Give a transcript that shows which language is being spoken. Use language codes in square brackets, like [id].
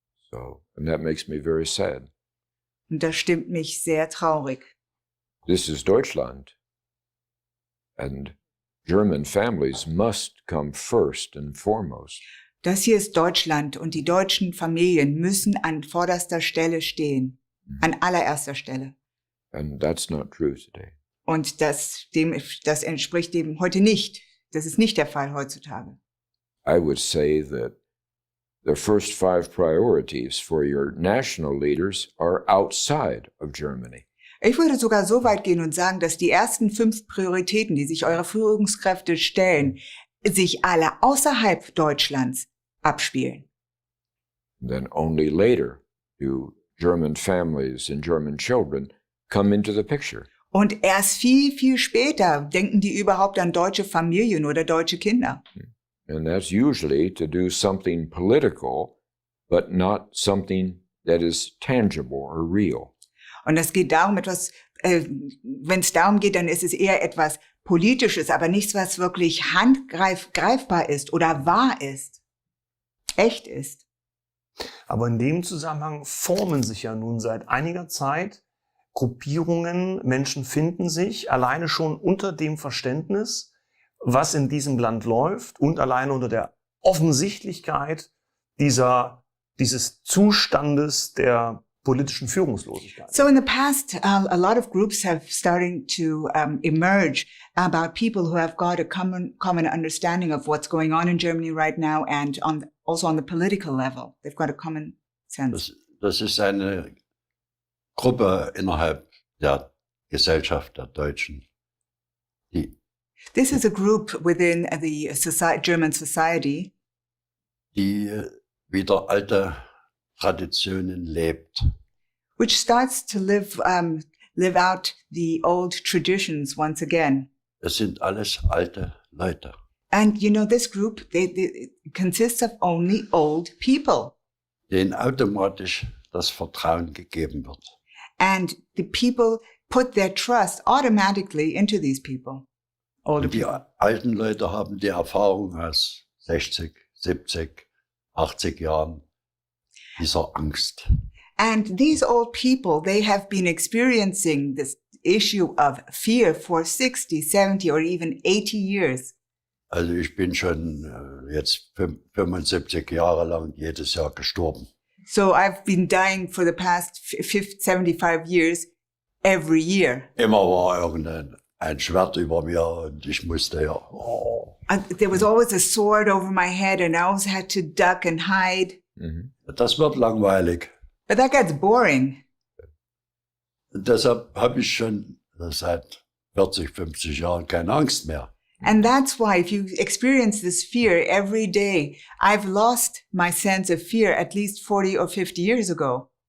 [en] So, and that makes me very sad. [de] Und das stimmt mich sehr traurig. [en] This is Deutschland, and German families must come first and foremost. [de] Das hier ist Deutschland und die deutschen Familien müssen an vorderster Stelle stehen, an allererster Stelle. [en] And that's not true today. [de] Und das entspricht dem heute nicht. Das ist nicht der Fall heutzutage. [en] I would say that the first 5 priorities for your national leaders are outside of Germany. [de] Ich würde sogar so weit gehen und sagen, dass die ersten 5 Prioritäten, die sich eure Führungskräfte stellen, sich alle außerhalb Deutschlands abspielen. [en] Then only later do German families and German children come into the picture. [de] Und erst viel, viel später denken die überhaupt an deutsche Familien oder deutsche Kinder. [en] And that's usually to do something political, but not something that is tangible or real. [de] Und es geht darum, wenn es darum geht, dann ist es eher etwas Politisches, aber nichts, was wirklich greifbar ist oder wahr ist, echt ist. Aber in dem Zusammenhang formen sich ja nun seit einiger Zeit Gruppierungen, Menschen finden sich alleine schon unter dem Verständnis, was in diesem Land läuft und alleine unter der Offensichtlichkeit dieses Zustandes der politischen Führungslosigkeit. [en] So in the past, a lot of groups have started to emerge about people who have got a common understanding of what's going on in Germany right now and also on the political level. They've got a common sense. [de] Das ist eine Gruppe innerhalb der Gesellschaft der Deutschen, [en] This is a group within the German society, [de] die wieder alte Traditionen lebt. [en] which starts to live out the old traditions once again. [de] Es sind alles alte Leute. [en] And you know, this group, they consists of only old people. [de] Denen automatisch das Vertrauen gegeben wird. [en] And the people put their trust automatically into these people. [de] Und die alten Leute haben die Erfahrung aus 60, 70, 80 Jahren dieser Angst. [en] And these old people, they have been experiencing this issue of fear for 60, 70 or even 80 years. [de] Also ich bin schon jetzt 75 Jahre lang jedes Jahr gestorben. [en] So I've been dying for the past 75 years every year. [de] Immer war ein Schwert über mir und ich musste [en] There was always a sword over my head and I always had to duck and hide. [de] Das wird langweilig. [en] But that gets boring. [de] Und deshalb habe ich schon seit 40, 50 Jahren keine Angst mehr. [en] And that's why if you experience this fear every day, I've lost my sense of fear at least 40 or 50 years ago.